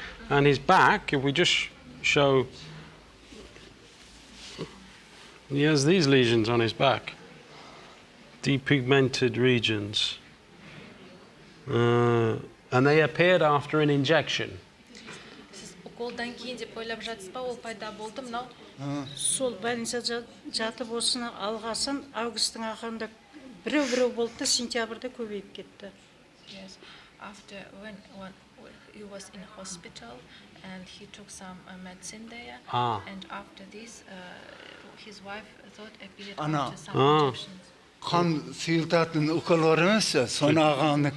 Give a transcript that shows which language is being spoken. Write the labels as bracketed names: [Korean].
[English] And his back, if we just show, he has these lesions on his back, depigmented regions. And they appeared after an injection. [Kazakh] Сіз уколдан кейін деп ойлап жатсыз ба, ол пайда болды мынау? Сол больницада жатып осыны алғасын августтың ақырында біреу болды да сентябрьда көбейіп кетті. [English] Yes. After when he was in hospital and he took some medicine there, and after this, his wife thought appeared after some injections. [Kazakh] қан сұйылтатын укол бар емес, соны ағаны